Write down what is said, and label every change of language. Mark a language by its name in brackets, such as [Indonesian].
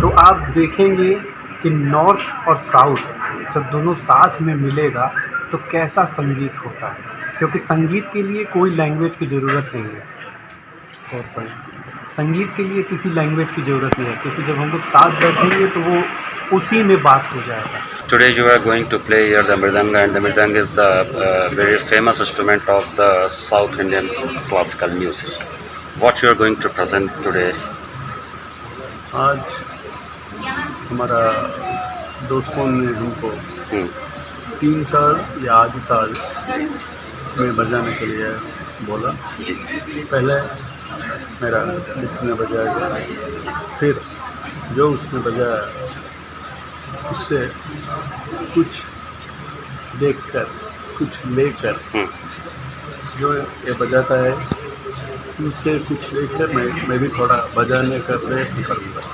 [Hindi] तो आप देखेंगे कि नॉर्थ और साउथ जब दोनों साथ में मिलेगा तो कैसा संगीत होता है, क्योंकि संगीत के लिए कोई लैंग्वेज की ज़रूरत नहीं है। और पर संगीत के लिए किसी लैंग्वेज की ज़रूरत नहीं है, क्योंकि जब हम लोग साथ बैठेंगे तो वो उसी में बात हो जाएगा। [English] Today you are going to play here the mridanga, and the mridanga is the very famous instrument of the South Indian classical music. What you are going to present today? [Hindi] आज हमारा दोस्तों ने हमको तीन ताल या आदि ताल में बजाने के लिए बोला। जी। पहले मेरा मित्र ने बजाया, फिर जो उसने बजाया उससे कुछ देखकर कुछ लेकर जो ये बजाता है उनसे कुछ लेकर मैं भी थोड़ा बजाने का प्रयत्न करूँगा।